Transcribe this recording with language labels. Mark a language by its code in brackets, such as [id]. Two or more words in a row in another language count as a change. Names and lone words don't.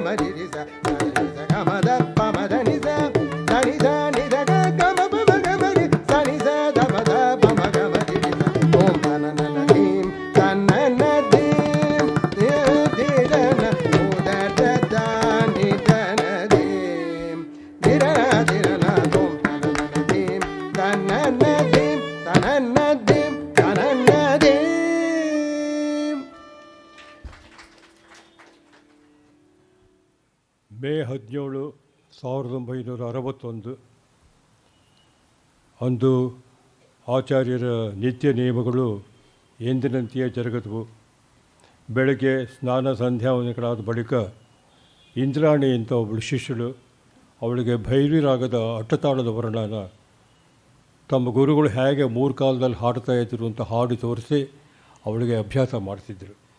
[kn] ನಿರಿಸ ಸನಿಸ ಕಮದ ಪಮದ ನಿಸ ಸನಿಸ ನಿದಗ ಕಮ ಪಮಗಮರಿ ಸನಿಸ ದಮದ ಪಮಗಮ ನಿರಿಸ ಓಂ ತನನ ಧೀಂ ತನನ ಧೀಂ ಧಿರನ ಉದರದಾನಿ ತನ ಧೀಂ ಧಿರನ ಧಿರನ ತೋಂ ತನನ ಧೀಂ ತನನ ಧೀಂ ತನನ ಧೀಂ ತನನ ಧೀಂ. ಮೇ 17, 1961 ಅಂದು ಆಚಾರ್ಯರ ನಿತ್ಯ ನಿಯಮಗಳು ಎಂದಿನಂತೆಯೇ ಜರುಗಿದವು. ಬೆಳಗ್ಗೆ ಸ್ನಾನ ಸಂಧ್ಯಾವಂದನೆಗಳಾದ ಬಳಿಕ ಇಂದ್ರಾಣಿ ಅಂತ ಒಬ್ಬಳು ಶಿಷ್ಯಳು ಅವಳಿಗೆ ಭೈರವಿ ರಾಗದ ಅಟ್ಟತಾಳದ ವರ್ಣನ ತಮ್ಮ ಗುರುಗಳು ಹೇಗೆ 3 ಕಾಲದಲ್ಲಿ ಹಾಡ್ತಾ ಇದ್ರು ಅಂತ ಹಾಡು ತೋರಿಸಿ ಅವಳಿಗೆ ಅಭ್ಯಾಸ ಮಾಡಿಸಿದ್ರು.